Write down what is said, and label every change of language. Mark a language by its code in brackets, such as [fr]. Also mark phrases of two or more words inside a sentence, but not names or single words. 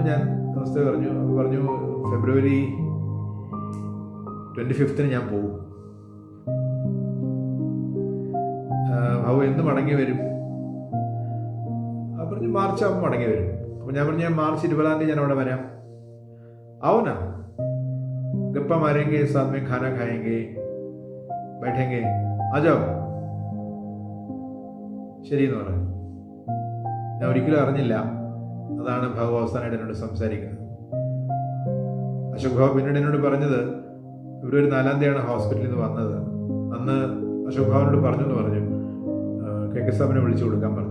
[ml] ഞാൻ അവസ്ഥ പറഞ്ഞു ഫെബ്രുവരി 25-ന് ഞാൻ പോകും. ഭാവു എന്ന് മടങ്ങി വരും? പറഞ്ഞു, മാർച്ച് ആകുമ്പോൾ മടങ്ങി വരും. അപ്പോൾ ഞാൻ പറഞ്ഞു, ഞാൻ മാർച്ച് 20 തീയതി ഞാൻ അവിടെ വരാം. [hi] आओ ना गप्प मारेंगे, സാथ में खाना खाएंगे, बैठेंगे, आ जाओ. [ml] ശരി എന്ന് പറഞ്ഞു. ഞാൻ ഒരിക്കലും അറിഞ്ഞില്ല അതാണ് ഭാവു അവസാനമായിട്ട് എന്നോട് സംസാരിക്കുന്നത്. അശോക് ഭാവു പിന്നീട് എന്നോട് പറഞ്ഞത്, ഫെബ്രുവരി 4 തീയതിയാണ് ഹോസ്പിറ്റലിൽ നിന്ന് വന്നത്. അന്ന് അശോക് ഭാവനോട് പറഞ്ഞു എന്ന് പറഞ്ഞു, കെ സാബിനെ വിളിച്ചു കൊടുക്കാൻ പറഞ്ഞു.